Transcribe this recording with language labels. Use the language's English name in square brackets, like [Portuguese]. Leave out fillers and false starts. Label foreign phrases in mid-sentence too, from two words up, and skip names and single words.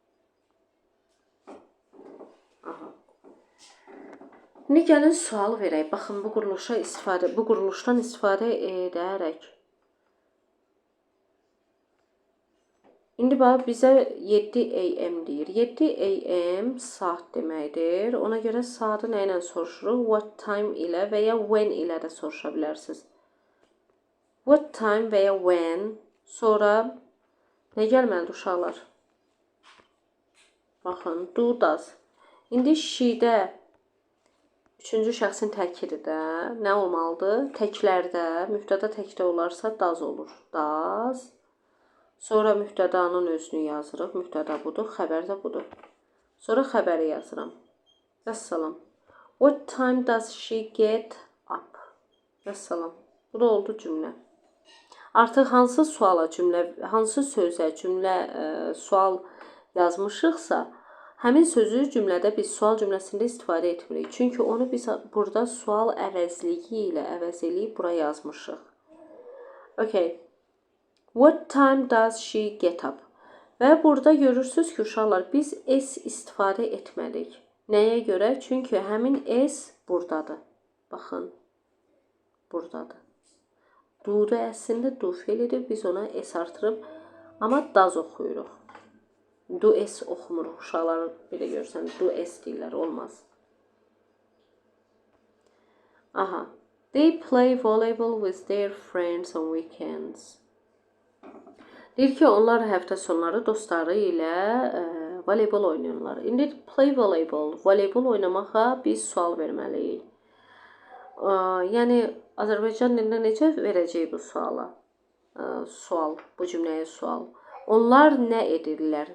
[Azerbaijani] Aha. İndi gəlin sual verək. Baxın, bu quruluşdan istifadə edərək. İndi bax, bizə 7 AM deyir. 7 AM saat deməkdir. Ona görə saatı nə ilə soruşuruq? [English] What time [Azerbaijani] ilə və ya when ilə də soruşa bilərsiniz. [English] What time [Azerbaijani] və ya when. Sonra nə gəlməlidir uşaqlar? Baxın, [English] do, does. [Azerbaijani] İndi she-də üçüncü şəxsin təkidir də nə olmalıdır? Təklərdə, mübtəda təkdə olarsa does olur. Does. Sonra mübtədanın özünü yazırıq. Mübtəda budur, xəbər də budur. Sonra xəbəri yazıram. Vəssalam. [English] What time does she get up? [Azerbaijani] Vəssalam. Bu da oldu cümlə. Artıq hansı suala cümlə, hansı sözə cümlə, sual yazmışıqsa, həmin sözü cümlədə biz sual cümləsində istifadə etmirik. Çünki onu biz burada sual əvəzliyi ilə əvəz eləyib bura yazmışıq. Okay. [English] What time does she get up? [Azerbaijani] Və burada görürsünüz ki, uşaqlar, biz s istifadə etmədik. Nəyə görə? Çünki həmin s buradadır. Baxın, buradadır. Do-da əslində do feilidir. Biz ona s artırıb, amma does oxuyuruq. Do s oxumuruq. Uşaqlar belə görsən, do s deyirlər, olmaz. Aha. [English] They play volleyball with their friends on weekends. [Azerbaijani] Deyir ki, onlar həftə sonları dostları ilə voleybol oynayırlar. İndi [English] play volleyball, [Azerbaijani] voleybol oynamağa biz sual verməliyik. Yəni, Azərbaycan dilində necə verəcək bu suala? Sual, bu cümləyə sual. Onlar nə edirlər?